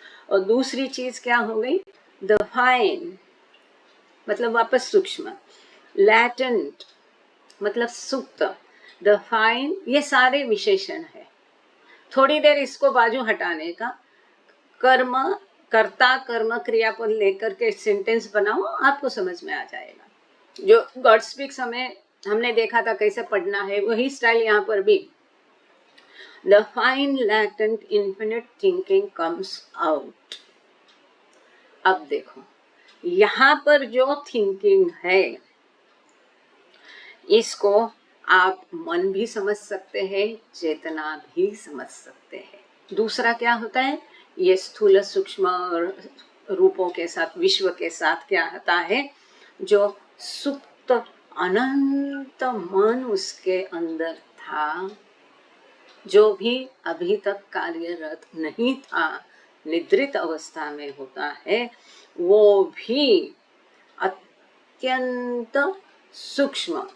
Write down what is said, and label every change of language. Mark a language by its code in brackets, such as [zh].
[hi] और दूसरी चीज क्या हो गई, द फाइन मतलब वापस सूक्ष्म, लैटेंट मतलब सुप्त, द फाइन, ये सारे विशेषण है। थोड़ी देर इसको बाजू हटाने का, कर्म, कर्ता कर्म क्रियापद लेकर के सेंटेंस बनाओ, आपको समझ में आ जाएगा। जो गॉड स्पीक्स हमें हमने देखा था कैसे पढ़ना है, वही स्टाइल यहाँ पर भी। [en] The fine latent infinite thinking comes out. [hi] अब देखो यहाँ पर जो थिंकिंग है, इसको आप मन भी समझ सकते हैं, चेतना भी समझ सकते हैं। दूसरा क्या होता है, ये स्थूल सूक्ष्म रूपों के साथ, विश्व के साथ क्या होता है, जो सुप्त अनंत मन उसके अंदर था, जो भी अभी तक कार्यरत नहीं था, निद्रित अवस्था में होता है, वो भी अत्यंत सूक्ष्म।